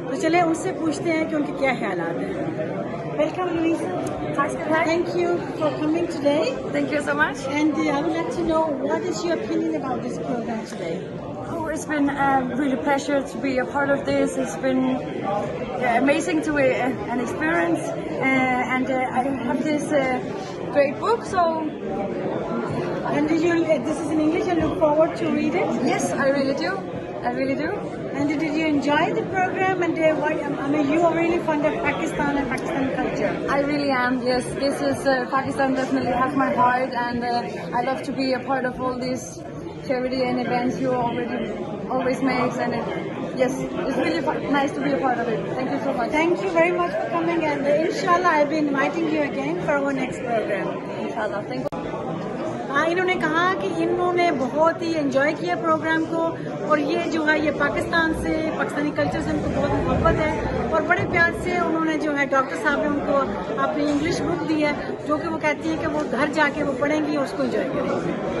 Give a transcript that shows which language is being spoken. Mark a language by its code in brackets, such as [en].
[hi] तो चले उनसे पूछते हैं कि उनके क्या ख्यालात हैं। [en] Welcome, Louisa. Thank you for coming today. Thank you so much. And I would like to know what is your opinion about this program today? Oh, it's been really a pleasure to be a part of this. It's been amazing to an experience, and I have this great book. So, and did you? This is in English. I look forward to read it. yes, I really do. I really do. And did you enjoy the program? And why? I mean, you are really fond of Pakistan and Pakistani culture. I really am. Yes, this is Pakistan definitely has my heart, and I love to be a part of all these charity and events you always make. And yes, it's really nice to be a part of it. Thank you so much. Thank you very much for coming, and inshallah I'll be inviting you again for our next program. Inshallah. Thank you. [hi] हाँ, इन्होंने कहा कि इन्होंने बहुत ही enjoy किया programme को और ये जो है ये पाकिस्तान से पाकिस्तानी कल्चर से उनको बहुत मोहब्बत है और बड़े प्यार से उन्होंने जो है डॉक्टर साहब ने उनको अपनी इंग्लिश बुक दी है जो कि वो कहती है कि वो घर जाके वो पढ़ेंगी और उसको एंजॉय करेंगी।